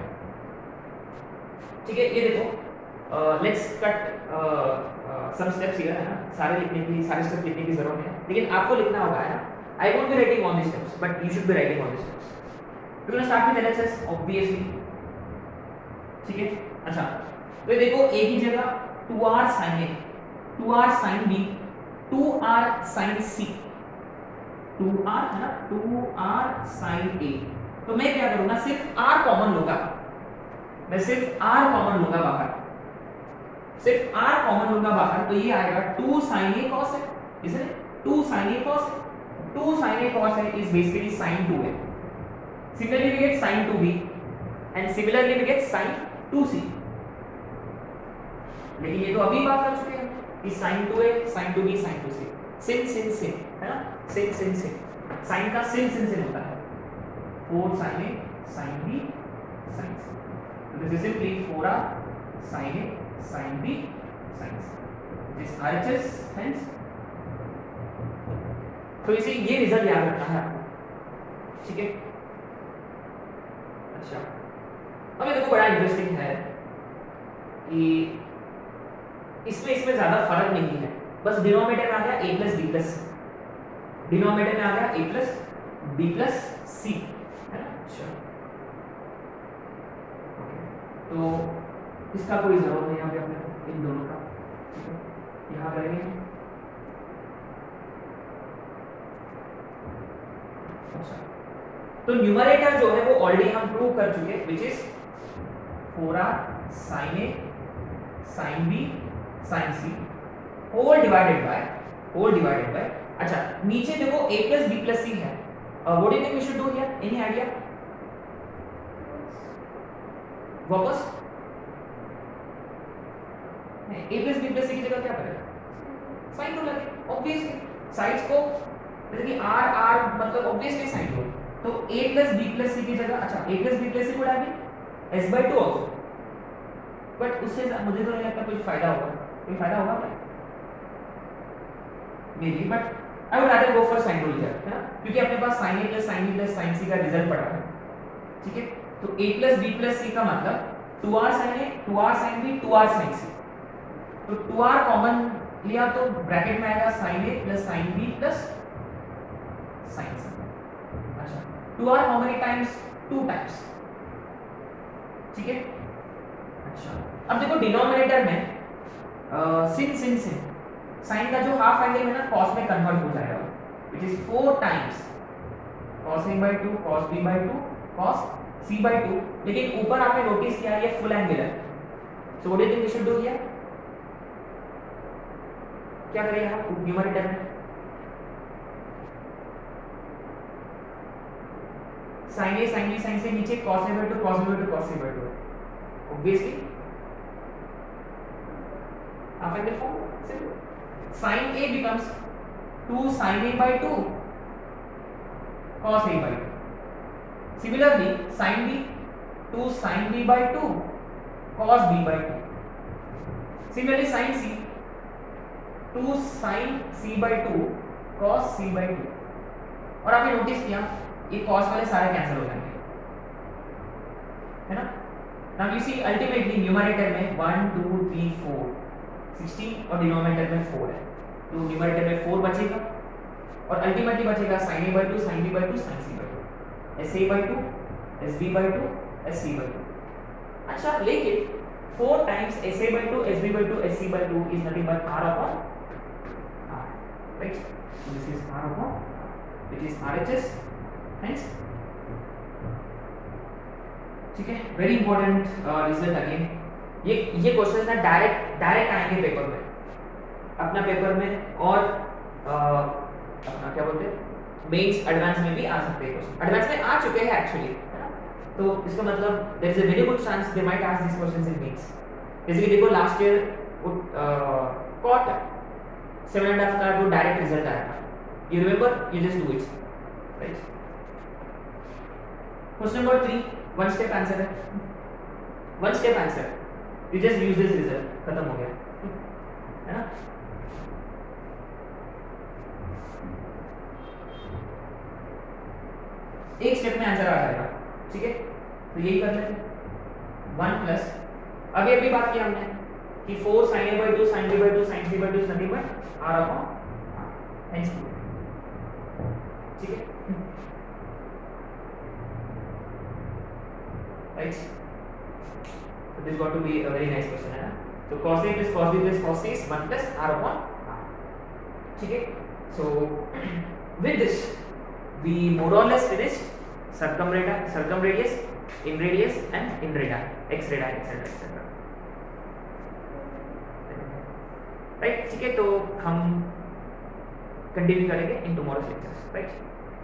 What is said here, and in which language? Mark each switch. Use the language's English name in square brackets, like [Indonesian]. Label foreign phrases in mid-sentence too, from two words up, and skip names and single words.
[Hindi] ठीक है, ये देखो, [English] let's cut some steps here, [Hindi] है ना। सारे स्टेप लिखने की जरूरत है, लेकिन आपको लिखना होगा, है ना। [English] I won't be writing on the steps, but you should be writing on the steps. We will start with LHS obviously. [Hindi] ठीक है, अच्छा, तो ये देखो a की जगह 2r sin a, 2r sin b, 2r sin c, 2r है ना, 2r sin a। तो मैं क्या करूंगा, सिर्फ r कॉमन लूंगा, मैं सिर्फ r कॉमन लूंगा बाहर, सिर्फ r कॉमन लूंगा बाहर, तो ये आएगा 2 sin a cos a, इसलिए 2 sin a cos a, 2 sin a cos a [English] is basically sin 2a। Similarly we get sin 2b, and similarly we get sin 2c। [Hindi] लेकिन ये तो अभी बात कर चुके हैं कि sin 2a sin 2b sin 2c, sin sin sin है ना, [English] sin sin sin, sin का sin sin sin [Hindi] होता है [English] 4 sin a sin b sin c, so this is simply 4r sin a sin b sin c, this RHS hence। [Hindi] तो इसे ये रिजल्ट याद रखना है आपको, ठीक है। अच्छा अब ये देखो बड़ा इंटरेस्टिंग है कि इसमें ज्यादा फर्क नहीं है, बस डिनोमिनेटर में आ गया [English] a plus b plus c, [Hindi] डिनोमिनेटर में आ गया [English] a plus b plus c, [Hindi] है ना। अच्छा तो इसका कोई जरूरत नहीं है अपने को इन दोनों का, ठीक है। यहाँ करेंगे तो न्यूमरेटर जो है वो ऑलरेडी हम प्रूव कर चुके हैं, [English] which is 4r sin a sin b sin c whole divided by [Hindi] अच्छा नीचे देखो [English] a plus b plus c [Hindi] है, [English] What do you think we should do here, any idea? [Hindi] वापस [English] a plus b plus c [Hindi] की जगह क्या करेगा, [English] sine rule [Hindi] लगे, [English] obviously sides [Hindi] को जैसे कि r मतलब [English] obviously sine rule, [Hindi] तो [English] a plus b plus c [Hindi] की जगह, अच्छा [English] a plus b plus c would have been s/2 also, but [Hindi] उससे मुझे तो नहीं लगता कोई फायदा होगा क्या [English] May be, but I would rather go for sine rule here, [Hindi] है ना, क्योंकि अपने पास [English] sin a plus sin b plus sin c [Hindi] का रिजल्ट पड़ा है, ठीक है। तो [English] a plus b plus c [Hindi] का मतलब 2r sin a 2r sin b 2r sin c, तो 2r कॉमन लिया तो ब्रैकेट में आएगा [English] sin a plus sin b plus sin c. [Hindi] अच्छा 2r [English] how many times, [Hindi] 2 टाइम्स, ठीक है। अच्छा अब देखो डिनोमिनेटर में sin sin sin sin का जो [English] half angle [Hindi] है ना cos में कन्वर्ट हो जाएगा, [English] which is 4 times cos a/2 cos b/2 cos c/2, [Hindi] लेकिन ऊपर आपने नोटिस किया ये [English] full angle [Hindi] है, [English] So what do you think we should do here, [Hindi] क्या करें यहाँ न्यूमरेटर में sin a sin b sin c नीचे cos a/2 cos b/2 cos c/2, obviously [English] half angle form, simple, sin a becomes 2 sin a/2 cos a/2, similarly sin b 2 sin b/2 cos b/2, similarly sin c 2 sin c/2 cos c/2, [Hindi] और आपने नोटिस किया ये cos वाले सारे कैंसिल हो जाएंगे, है ना। [English] Now you see ultimately [Hindi] न्यूमरेटर में 1 2 3 4 16 और डिनोमिनेटर में 4 है, तो न्यूमरेटर में 4 बचेगा और अल्टीमेटली बचेगा sin a/2 sin b/2 sin c/2 sa/2 sb/2 sc/2। अच्छा लेकिन [English] 4 times sa/2 sb/2 sc/2 is nothing but r upon r, right, so this is r upon which is RHS hence, [Hindi] ठीक है। [English] very important result again, [Hindi] ये क्वेश्चन ना डायरेक्ट आएंगे पेपर में, अपना पेपर में, और अपना क्या बोलते हैं मेंस एडवांस में भी आ सकते हैं क्वेश्चन, एडवांस में आ चुके हैं एक्चुअली, है ना। तो इसका मतलब [English] There is a very good chance they might ask this questions in Mains, [Hindi] जैसे कि देखो [English] last year [Hindi] कॉट 7.5 का जो डायरेक्ट रिजल्ट आया था, [English] You remember, you just do it, right. Question number 3 one step answer है, one step answer, you just use this result, [Hindi] खत्म हो गया, है ना। एक स्टेप में आंसर आ जाएगा, ठीक है। तो यही कर लेते हैं 1 प्लस, अभी बात की हमने कि [English] 4 sin a/2 sin b/2 sin c/2 is nothing but r upon r, hence 2, [Hindi] ठीक है, [English] right, so this got to be a very nice question, [Hindi] है ना। [English] तो cos a plus cos b plus cos c is 1 plus r upon r, [Hindi] ठीक है। [English] so with this we more or less finished circumradius, inradius and inradii, xradii etc, right, [Hindi] ठीक है। तो हम कंटिन्यू करेंगे [English] in tomorrow's lectures, [Hindi] राइट।